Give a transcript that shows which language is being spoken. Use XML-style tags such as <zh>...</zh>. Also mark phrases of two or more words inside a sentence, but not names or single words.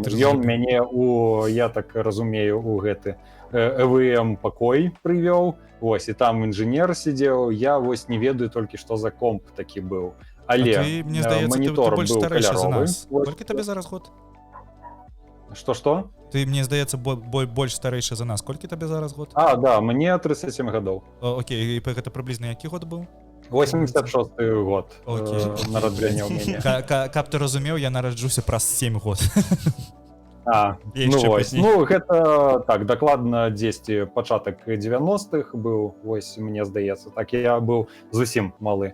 <be>Ён мяне я так разумею, у гэты ЭВМ пакой прывёў, вось, і там інжынер сидзеў, я вось не ведаю толькі, што за комп такі быў. Але мне здаецца, монітор ты больш быў старэйшы за каляровы. нас. Колькі табе зараз год?</be> <ru>Что-что?</ru> <be>Ты, мне здаецца, больш старэйшы за нас. Колькі табе зараз год? Да, мне 37 гадоў. Окей, і гэта прыблізна які год быў? 86 год нараджэння ў мяне. Каб ты разумеў, я нараджуся праз 7 год. Гэта так дакладна 10 пачатак 90-х быў, вось мне здаецца, так я быў зусім малы.</be>